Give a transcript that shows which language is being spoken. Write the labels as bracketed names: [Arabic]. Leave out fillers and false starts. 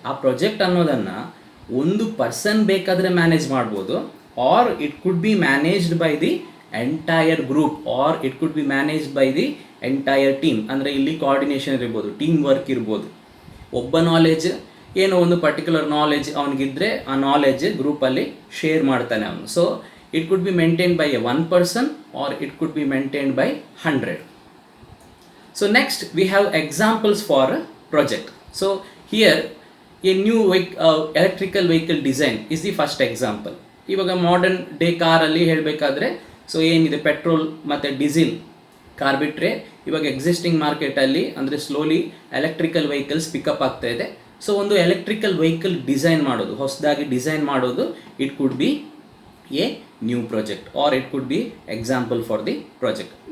[Kannada] ಆ ಪ್ರಾಜೆಕ್ಟ್ ಅನ್ನೋದನ್ನು ಒಂದು ಪರ್ಸನ್ ಬೇಕಾದರೆ ಮ್ಯಾನೇಜ್ ಮಾಡ್ಬೋದು, [English] Or it could be managed by the entire group, or it could be managed by the entire team. [Kannada] ಅಂದರೆ ಇಲ್ಲಿ ಕೋಆರ್ಡಿನೇಷನ್ ಇರ್ಬೋದು, ಟೀಮ್ ವರ್ಕ್ ಇರ್ಬೋದು. ಒಬ್ಬ ನಾಲೆಜ್ ಏನೋ ಒಂದು ಪರ್ಟಿಕ್ಯುಲರ್ ನಾಲೆಜ್ ಅವನಿಗಿದ್ರೆ ಆ ನಾಲೆಜ್ ಗ್ರೂಪಲ್ಲಿ ಶೇರ್ ಮಾಡ್ತಾನೆ ಅವನು. [English] So it could be maintained by a 1 person or it could be maintained by 100. So next we have examples for a project. So here a new electrical vehicle design is the first example. [Kannada] ಇವಾಗ modern day ಕಾರಲ್ಲಿ ಹೇಳಬೇಕಾದ್ರೆ so ಏನಿದೆ petrol ಮತ್ತು diesel car ಬಿಟ್ಟರೆ ಇವಾಗ existing ಮಾರ್ಕೆಟಲ್ಲಿ ಅಂದರೆ slowly electrical vehicles pickup ಆಗ್ತಾ ಇದೆ. ಸೊ ಒಂದು ಎಲೆಕ್ಟ್ರಿಕಲ್ ವೆಹಿಕಲ್ ಡಿಸೈನ್ ಮಾಡೋದು, ಹೊಸದಾಗಿ ಡಿಸೈನ್ ಮಾಡೋದು, [English] It could be a new project or it could be example for the project.